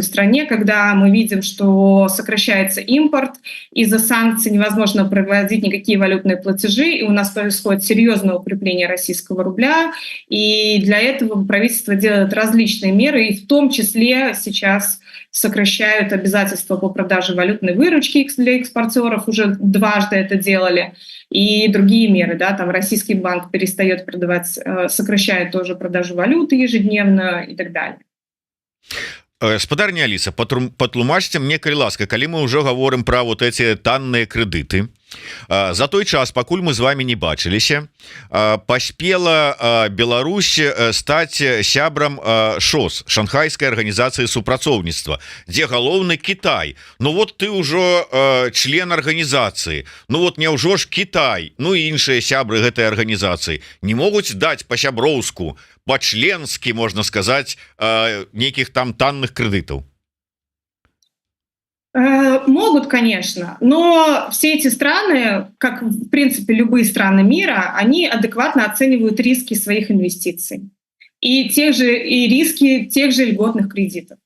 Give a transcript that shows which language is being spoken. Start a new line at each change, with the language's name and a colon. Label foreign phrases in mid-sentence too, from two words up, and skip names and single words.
Russian: стране, когда мы видим, что сокращается импорт, из-за санкций невозможно проводить никакие валютные платежи, и у нас происходит серьезное укрепление российского рубля, и для этого правительство делает различные меры, и в том числе сейчас сокращают обязательства по продаже валютной выручки для экспортеров, уже дважды это делали, и другие меры, да, там Российский банк перестает продавать, сокращает тоже продажу валюты ежедневно и так далее.
Belarusian: Спадарня Аліса, патлумачце мне, калі ласка, калі мы ўжо гаворым пра
Russian: вот эти
Belarusian: танныя крэдыты, за той час, пакуль мы з вами не бачыліся, паспела Беларусь стаць сябрам ШОС, Шанхайскай арганізацыі супрацоўніцтва, дзе галоўны Кітай. Ну вот ты ўжо член арганізацыі, ну вот няўжо ж Кітай, ну і іншыя сябры гэтай арганізацыі не могуць даць па-сяброўску,
Russian: по-членски, можно сказать, неких там танных кредитов? Могут, конечно, но все эти страны, как в принципе любые страны мира, они адекватно оценивают риски своих инвестиций и риски тех же льготных кредитов.